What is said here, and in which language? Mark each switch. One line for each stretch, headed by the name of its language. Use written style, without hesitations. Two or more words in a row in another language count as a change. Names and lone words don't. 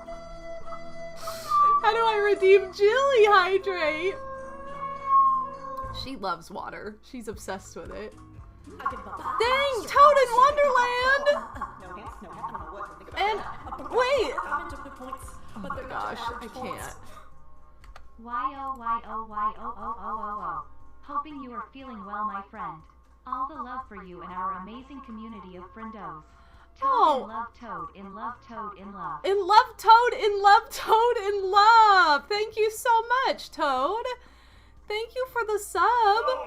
English: How do I redeem Jilly Hydrate? She loves water. She's obsessed with it. Dang, Toad in Wonderland! And wait! Oh my gosh, I can't. Y-O-Y-O-Y-O-O-O-O-O. Hoping you are feeling well, my friend. All the love for you and our amazing community of friendos. Toad in love, Toad in love, Toad in love. In love, Toad, in love, Toad, in love! Thank you so much, Toad! Thank you for the sub!